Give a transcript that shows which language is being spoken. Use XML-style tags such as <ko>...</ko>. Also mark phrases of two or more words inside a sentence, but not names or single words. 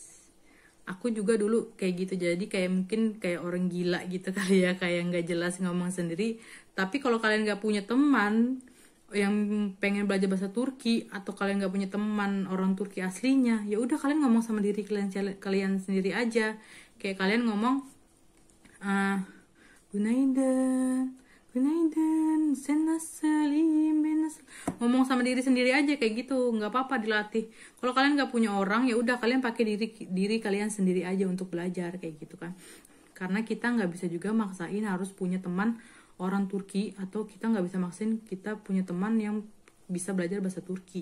<id>Aku juga dulu kayak gitu, jadi kayak mungkin kayak orang gila gitu kali ya, kayak nggak jelas ngomong sendiri. Tapi kalau kalian nggak punya teman yang pengen belajar bahasa Turki, atau kalian nggak punya teman orang Turki aslinya, ya udah kalian ngomong sama diri kalian sendiri aja. Kayak kalian ngomong</id> <tr>Günaydın, Günaydın, sen nasıl, iyiyim, ben nasıl.</tr> <id>Ngomong sama diri sendiri aja kayak gitu, nggak apa-apa, dilatih. Kalau kalian nggak punya orang, ya udah kalian pakai diri kalian sendiri aja untuk belajar kayak gitu kan. Karena kita nggak bisa juga maksain harus punya teman orang Turki, atau kita nggak bisa maksain kita punya teman yang bisa belajar bahasa Turki.</id>